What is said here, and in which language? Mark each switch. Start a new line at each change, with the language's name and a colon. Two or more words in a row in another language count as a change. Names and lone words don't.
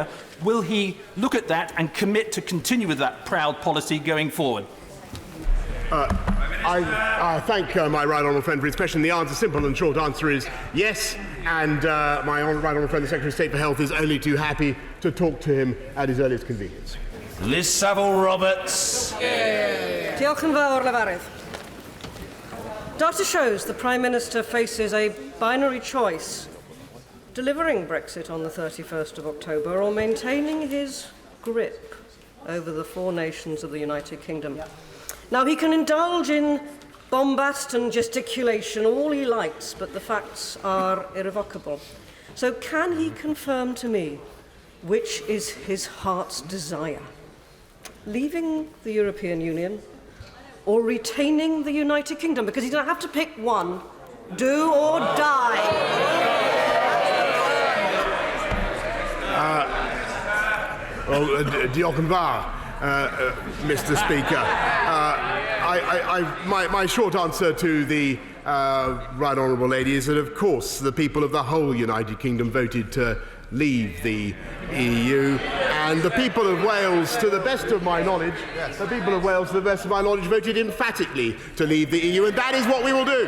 English: Will he look at that and commit to continue with that proud policy going forward? I thank my right honourable friend for his question. The answer, simple and short answer, is yes, and my right honourable friend, the Secretary of State for Health, is only too happy to talk to him at his earliest convenience. Liz Saville-Roberts.
Welsh: Diolch yn fawr, lefarydd.
English: Data shows the Prime Minister faces a binary choice: delivering Brexit on the 31st of October or maintaining his grip over the 4 nations of the United Kingdom. Now, he can indulge in bombast and gesticulation all he likes, but the facts are irrevocable. So can he confirm to me which is his heart's desire? Leaving the European Union or retaining the United Kingdom? Because he doesn't have to pick one. Do or die.
Welsh: Diolch yn fawr,
English: Mr. Speaker. My short answer to the right honourable lady is that, of course, the people of the whole United Kingdom voted to leave the EU, and the people of Wales, to the best of my knowledge, voted emphatically to leave the EU, and that is what we will do.